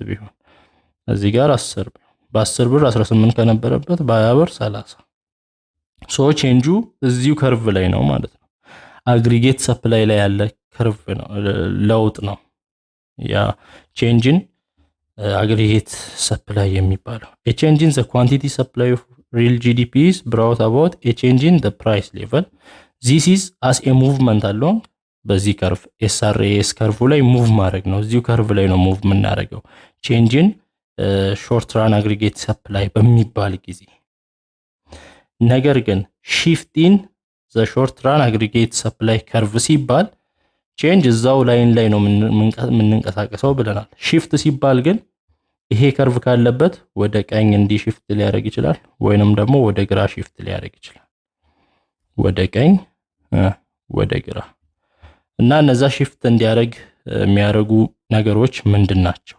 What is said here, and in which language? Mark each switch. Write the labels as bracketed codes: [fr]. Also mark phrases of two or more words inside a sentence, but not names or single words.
[am] ቢሆን እዚህ ጋር 10 ቢሆን በ10 ብር 18 ከነበረበት በ20 ብር 30። ሶ ቼንጁ እዚሁ ከርቭ ላይ ነው ማለት ነው። [en] aggregate supply [am] ላይ ያለ ከርቭ ነው፣ ለውጥ ነው ያ ቼንጅን [en] aggregate supply [am] የሚባለው። [en] a change in the quantity supply of real GDP is brought about a change in the price level. this is as a movement along [am] በዚህ ከርቭ SRAS ከርቭ ላይ ሙቭ ማድረግ ነው። እዚሁ ከርቭ ላይ ነው ሙቭ የምናደርገው [en] change in short run aggregate supply [am] በሚባል ጊዜ። ነገር ግን [en] shift in the short run aggregate supply [am] ከርቭ ሲባል ቼንጅ እዛው ላይን ላይ ነው የምንንቀሳቀሰው ብለናል። ሺፍት ሲባል ግን ይሄ ከርቭ ካለበት ወደ ቀኝ እንዲ ሺፍት ሊያደርግ ይችላል፣ ወይንም ደግሞ ወደ ግራ ሺፍት ሊያደርግ ይችላል። ወደ ቀኝ ወደ ግራ እና እነዛ ሺፍት እንዲያደርግ የሚያደርጉ ነገሮች ምንድናቸው?